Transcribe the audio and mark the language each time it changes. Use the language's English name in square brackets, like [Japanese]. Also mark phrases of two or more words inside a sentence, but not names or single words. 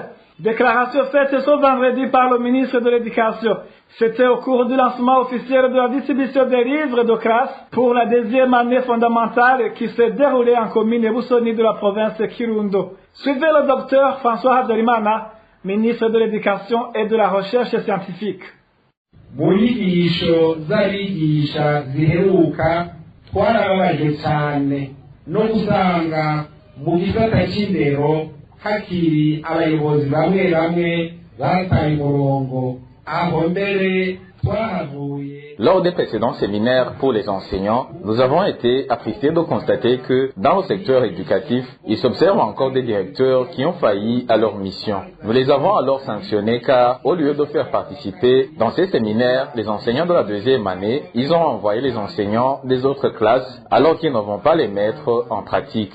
[French] Déclaration faite ce vendredi par le ministre de l'Éducation. C'était au cours du lancement officiel de la distribution des livres de classe pour la deuxième année fondamentale qui s'est déroulée en commune Busoni de la province de Kirundo. Suivez le docteur François Habyarimana, ministre de l'Éducation et de la Recherche scientifique. [Rundi] Mu nyigisho z'abigisha ziheruka twarababaje cyane no gusanga mu gisata cy'indero hakiri abayobozi bamwe bamwe bataye umurongo aho mbere twahavuye. [French] Lors des précédents séminaires pour les enseignants, nous avons été attristés de constater que dans le secteur éducatif, il s'observe encore des directeurs qui ont failli à leur mission. Nous les avons alors sanctionnés car au lieu de faire participer dans ces séminaires les enseignants de la deuxième année, ils ont envoyé les enseignants des autres classes alors qu'ils ne vont pas les mettre en pratique.